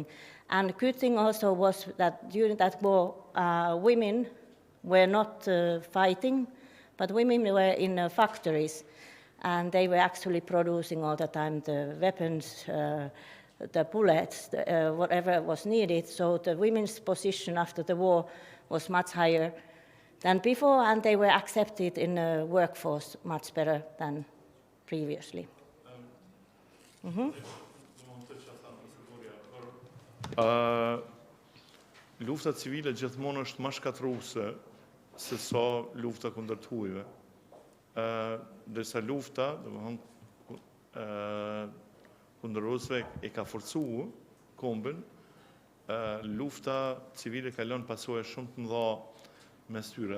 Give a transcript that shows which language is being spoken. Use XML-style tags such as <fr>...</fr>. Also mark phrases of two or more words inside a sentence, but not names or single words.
<en>And the good thing also was that during that war, women were not fighting, but women were in factories, and they were actually producing all the time the weapons, the bullets, whatever was needed. So the women's position after the war was much higher than before, and they were accepted in the workforce much better than previously.</en> <sq>Lufta civile gjithmonë është më shkatërruese se sa lufta kundër të huajve. Ndërsa lufta, domethënë, kundër rusëve e ka forcuar kombin, lufta civile ka lënë pasojë shumë të mëdha mes tyre.</sq>